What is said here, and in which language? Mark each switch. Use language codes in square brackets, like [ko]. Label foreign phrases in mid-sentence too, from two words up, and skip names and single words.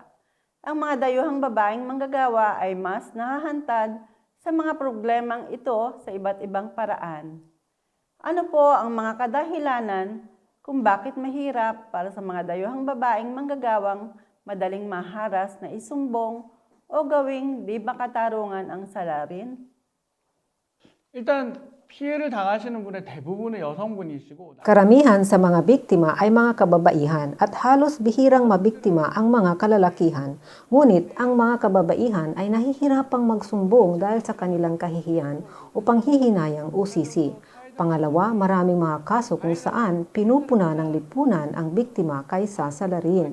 [tl] Ang mga dayuhang babaeng manggagawa ay mas nahahantad sa mga problemang ito sa iba't ibang paraan. Ano po ang mga kadahilanan kung bakit mahirap para sa mga dayuhang babaeng manggagawang madaling maharas na isumbong o gawing di makatarungan ang salarin? [ko] 일단 피해를 당하시는 분의 대부분은 여성분이시고 [tl] Karamihan sa mga biktima ay mga kababaihan at halos bihirang mabiktima ang mga kalalakihan. Ngunit ang mga kababaihan ay nahihirapang magsumbong dahil sa kanilang kahihiyan o panghihinayang o sisi. Pangalawa, maraming mga kaso kung saan pinupuna ng lipunan ang biktima kaysa salarin.